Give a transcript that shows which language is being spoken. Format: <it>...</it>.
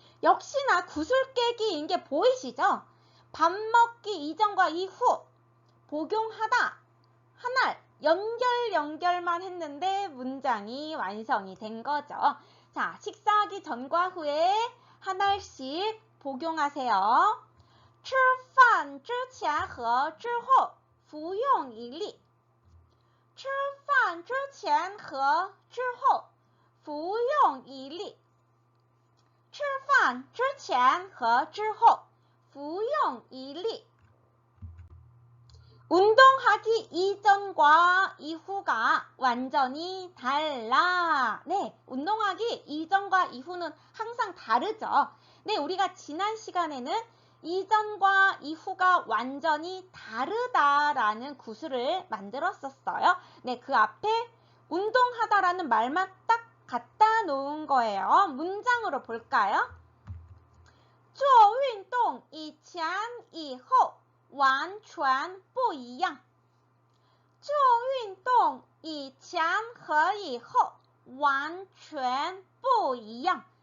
<ko>역시나 구슬깨기인 게 보이시죠? 밥 먹기 이전과 이후 복용하다 하나 연결만 했는데 문장이 완성이 된 거죠. 자, 식사하기 전과 후에 하나씩 복용하세요.</ko> <zh>吃饭之前和之后服用一粒。吃饭之前和之后服用一粒。吃饭之前和之后服用一粒。</zh> <ko>운동하기 이전과 이후가 완전히 달라. 네, 운동하기 이전과 이후는 항상 다르죠. 네, 우리가 지난 시간에는 이전과 이후가 완전히 다르다라는 구슬을 만들었었어요. 네, 그 앞에 운동하다라는 말만 딱 갖다 놓은 거예요. 문장으로 볼까요?</ko> <zh>做运动以前以后完全不一样。做运动以前和以后完全不一样。</zh>